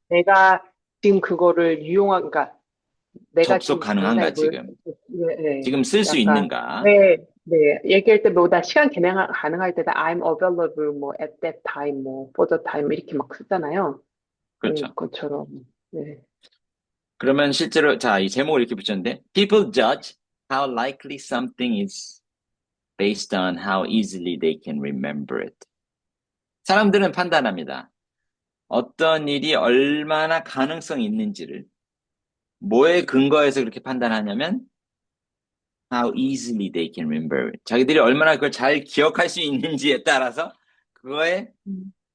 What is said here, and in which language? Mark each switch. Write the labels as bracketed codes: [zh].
[ko] 내가 지금 그거를 그러니까 내가 접속 지금 당장 가능한가 이걸, 지금, 네, 네. 지금 쓸 수 약간, 있는가, 네, 네. 얘기할 때 뭐, 나 시간 가능할 때다 [en] I'm available, [ko] 뭐, [en] at that time, [ko] 뭐, [en] for the time, [ko] 이렇게 막 쓰잖아요. 네, 그렇죠. 그것처럼. 네. 그러면 실제로 자, 이 제목을 이렇게 붙였는데, [en] people judge how likely something is based on how easily they can remember it. [ko] 사람들은 판단합니다. 어떤 일이 얼마나 가능성이 있는지를 뭐에 근거해서 그렇게 판단하냐면 [en] how easily they can remember it. [ko] 자기들이 얼마나 그걸 잘 기억할 수 있는지에 따라서 그거에 음.